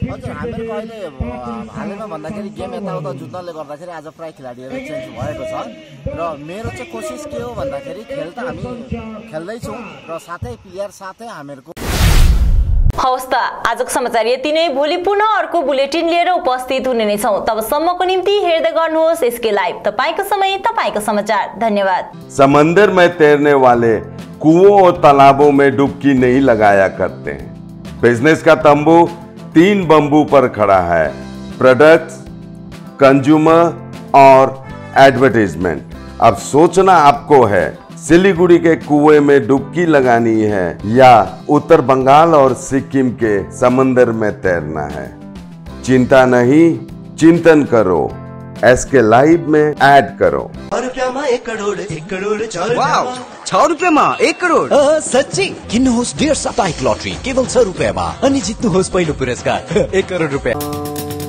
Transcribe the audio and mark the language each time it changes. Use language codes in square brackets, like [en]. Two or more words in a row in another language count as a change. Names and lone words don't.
[ne] हजुर, हामीहरूको अहिले हालैमा भन्दाखेरि गेम यताउता जुत्नाले गर्दाखेरि आज प्राय खेलाडीहरू चेन्ज भएको छ र मेरो चाहिँ कोसिस के हो भन्दाखेरि खेल त हामी खेल्दैछौँ र साथै प्लेयर साथै हामीहरूको। हवस् त, आजको समाचार यति नै। भोलि पुनः अर्को बुलेटिन लिएर उपस्थित हुने नै छौँ। तबसम्मको निम्ति हेर्दै गर्नुहोस् एसके लाइभ। तपाईको समय तपाईको समाचार। धन्यवाद। [hi] समंदर में तैरने वाले कुओं और तालाबों में डुबकी नहीं लगाया करते हैं। बिजनेस का तंबू 3 बंबू पर खड़ा है: प्रोडक्ट्स, कंज्यूमर और एडवर्टाइजमेंट। अब सोचना आपको है, सिलीगुड़ी के कुएं में डुबकी लगानी है या उत्तर बंगाल और सिक्किम के समंदर में तैरना है। चिंता नहीं, चिंतन करो, एसके लाइव में ऐड करो। [ne] 6 रुपैयाँमा 1 करोड, 1 करोड 6 रुपैयाँमा 1 करोड। सच्ची किन्नुहोस् डेढ साप्ताहिक लटरी केवल 6 रुपैयाँमा अनि जित्नुहोस् पहिलो पुरस्कार 1 करोड रुपैयाँ।